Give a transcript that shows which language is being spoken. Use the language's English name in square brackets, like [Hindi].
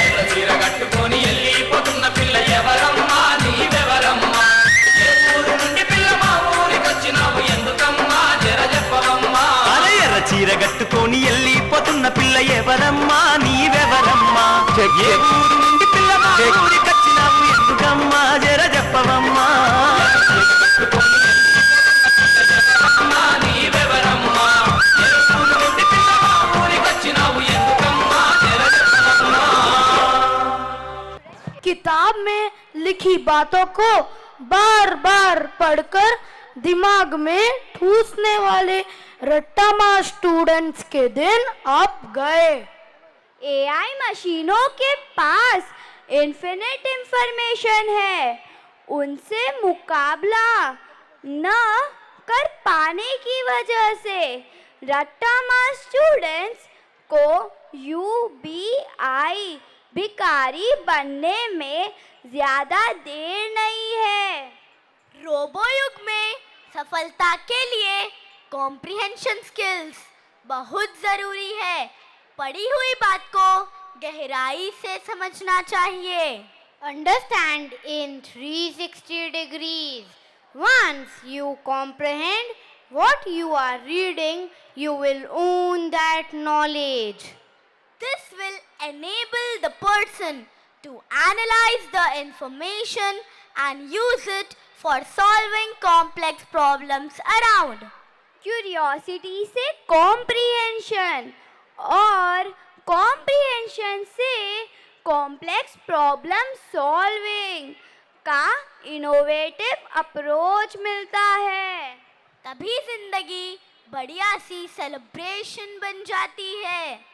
[Telugu] చీర కట్టుకొని వెళ్ళిపోతున్న పిల్ల ఎవరమ్మా నీవెవరమ్మా ఏ ఊరు నుండి పిల్ల మా ఊరికొచ్చినావు ఎందుకమ్మా జర చెప్పవమ్మా అర ఎర్ర చీర కట్టుకొని వెళ్ళిపోతున్న పిల్ల ఎవరమ్మా నీవెవరమ్మా ఏ ఊరు నుండి పిల్ల మా ఊరికొచ్చినావు ఎందుకమ్మా జర చెప్పవమ్మా నీవెవరమ్మా ఏ ఊరు నుండి పిల్ల మా ఊరికొచ్చినావు ఎందుకమ్మా జర చెప్పవమ్మా [Hindi] किताब में लिखी बातों को बार बार पढ़कर दिमाग में ठूसने वाले रट्टामार स्टूडेंट्स के दिन अब गए। एआई मशीनों के पास इन्फिनिट इंफॉर्मेशन है, उनसे मुकाबला न कर पाने की वजह से रट्टामार स्टूडेंट्स को यूबीआई भिखारी बनने में ज्यादा देर नहीं है। रोबो युग में सफलता के लिए कॉम्प्रिहेंशन स्किल्स बहुत जरूरी है। पढ़ी हुई बात को गहराई से समझना चाहिए। [English] Understand in 360 degrees. Once you comprehend what you are reading, you will own that knowledge. This will enable the person to analyze the information and use it for solving complex problems around. [Hindi] Curiosity से comprehension और comprehension से complex problem solving का innovative approach मिलता है। तभी जिंदगी बढ़िया सी celebration बन जाती है।